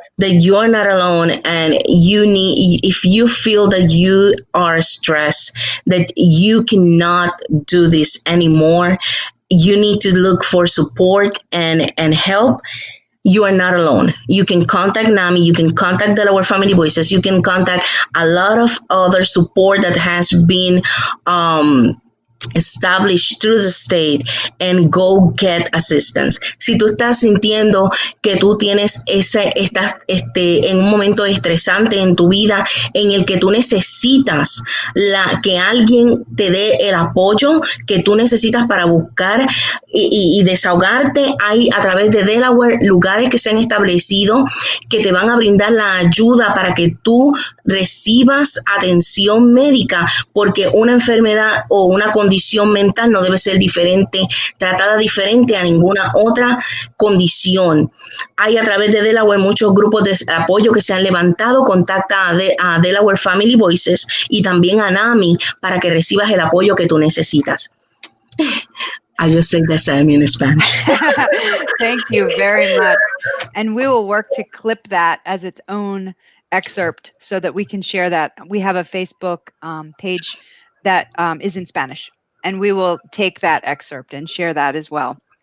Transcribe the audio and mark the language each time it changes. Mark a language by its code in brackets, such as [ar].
[en] That you are not alone, and if you feel that you are stressed, that you cannot do this anymore, you need to look for support and help. You are not alone. You can contact NAMI, you can contact Delaware Family Voices, you can contact a lot of other support that has been established through the state, and go get assistance. [es] Si tú estás sintiendo que tú tienes estás en un momento estresante en tu vida en el que tú necesitas que alguien te dé el apoyo que tú necesitas para buscar y desahogarte, hay a través de Delaware lugares que se han establecido que te van a brindar la ayuda para que tú recibas atención médica, porque una enfermedad o una condición mental no debe ser tratada diferente a ninguna otra condición. Hay a través de Delaware muchos grupos de apoyo que se han levantado. Contacta a Delaware Family Voices y también a NAMI para que recibas el apoyo que tú necesitas. [en] I just say the same in Spanish. Thank you very much. And we will work to clip that as its own excerpt so that we can share that. We have a Facebook page that is in Spanish, and we will take that excerpt and share that as well.